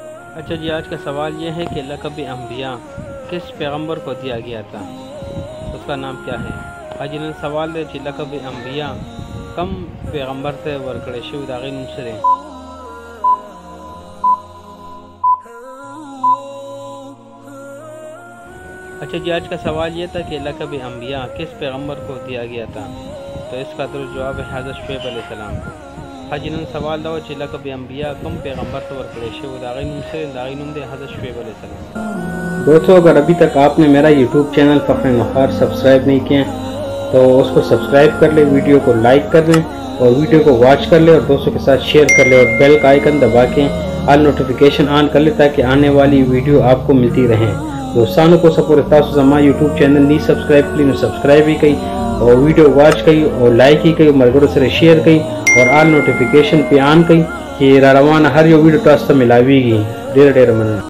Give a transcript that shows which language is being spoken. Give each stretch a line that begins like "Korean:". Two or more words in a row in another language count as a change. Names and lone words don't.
Urdu: اچھا جی، آج کا سوال یہ ہے کہ لقب انبیاء کس پیغمبر کو دیا گیا تھا؟ اس کا نام کیا ہے؟
Pashto: حاجی نن سوال دے چې لقب انبیاء کم پیغمبر ته ورکړی شوی د هغې نوم څه دی؟
Urdu: اچھا جی، آج کا سوال یہ تھا کہ لقب انبیاء کس پیغمبر کو دیا گیا تھا؟ تو اس کا درست جواب ہے حضرت شعیب علیہ السلام کو۔
Pashto: حاجی نن سوال دا چې لقب انبیاء کم پیغمبر ته ورکړی شوی د هغې نوم څه دی؟ د هغې نوم دی حضرت شعیب علیہ السلام۔
Urdu: دوستو، اگر ابھی تک آپ نے میرا یوٹیوب چینل فخر مختار سبسکرائب نہیں کیا تو اس کو سبسکرائب کر لیں، ویڈیو کو لائک کر لیں اور ویڈیو کو واچ کر لیں اور دوستوں کے ساتھ شیئر کر لیں اور بیل کا آئیکن دبا کے
English: all notification on
Urdu: کر لیں تاکہ آنے والی ویڈیو آپ کو ملتی رہیں۔ دوستانوں کو
Pashto: سپورٹ تاسو زما یوٹیوب چینل نہیں سبسکرائب کړئ نو سبسکرائب یې کړئ اور ویڈیو واچ کړئ اور لائک یې کړئ، ملګرو سره شیئر کړئ اور
English: all notification
Pashto: پہ آن کړئ چې را روانه هر یو ویډیو تاسو ته ملاویږي۔ ډېر مننه۔